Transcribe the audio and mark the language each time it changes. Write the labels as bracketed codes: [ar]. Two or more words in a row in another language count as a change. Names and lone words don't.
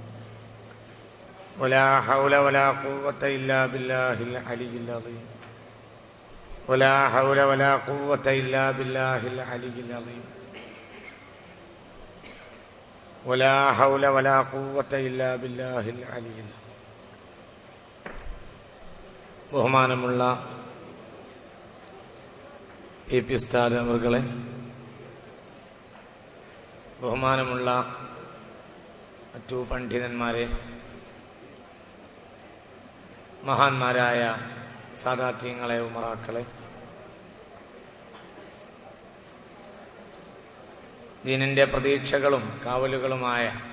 [ar] ولا حول ولا قوة إلا بالله العلي العظيم. ولا حول ولا قوة إلا بالله العلي العظيم. ولا حول ولا قوة إلا بالله العلي العظيم. [ml] ബഹുമാനമുള്ള പി ഉസ്താദ് അവർകളെ, ബഹുമാനമുള്ള മറ്റു പണ്ഡിതന്മാരെ, മഹാന്മാരായ സാദാത്യങ്ങളെ, ഉമറാക്കളെ, ദീനിൻ്റെ പ്രതീക്ഷകളും കാവലുകളുമായ